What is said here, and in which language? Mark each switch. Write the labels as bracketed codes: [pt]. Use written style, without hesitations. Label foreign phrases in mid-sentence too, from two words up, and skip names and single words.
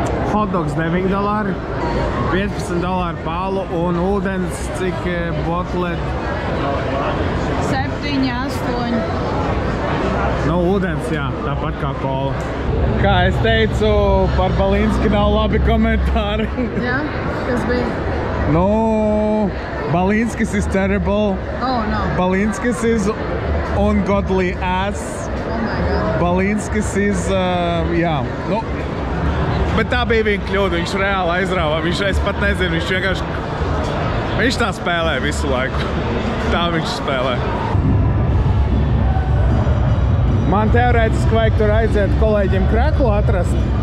[lv] hotdogs $9, $15 palu un ūdens, cik botlet? 7, 8. Nu, ūdens, jā, tāpat kā kola. Kā es teicu, par Balinski nav labi komentāri. Jā, kas bija? [en] Nu, Balinskis is terrible. Oh, no. Balinskis is ungodly ass. Oh my God. Balinskis is, [lv] jā, nu. Bet tā bija viņa kļūda, viņš reāli aizrāvā. Es pat nezinu, viņš vienkārši... Viņš tā spēlē visu laiku. Tā viņš spēlē. Man teorētiski vajag tur aiziet kolēģiem kreklu atrast.